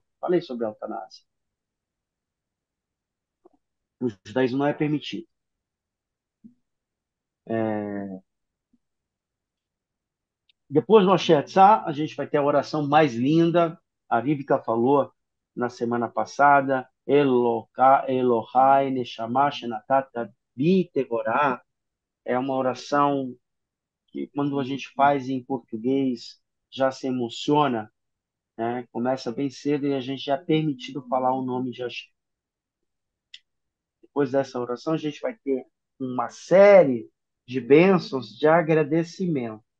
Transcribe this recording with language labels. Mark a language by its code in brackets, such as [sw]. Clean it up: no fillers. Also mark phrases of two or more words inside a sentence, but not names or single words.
[pt] Falei sobre a eutanásia. No judaísmo não é permitido. Depois do Ashertzá, a gente vai ter a oração mais linda. A Rivka falou na semana passada. [he] אלהי נשמה שנתת בי טהורה. [pt] É uma oração que, quando a gente faz em português, já se emociona, né? Começa bem cedo e a gente já é permitido falar o nome de Hashem. Depois dessa oração, a gente vai ter uma série de bênçãos de agradecimento.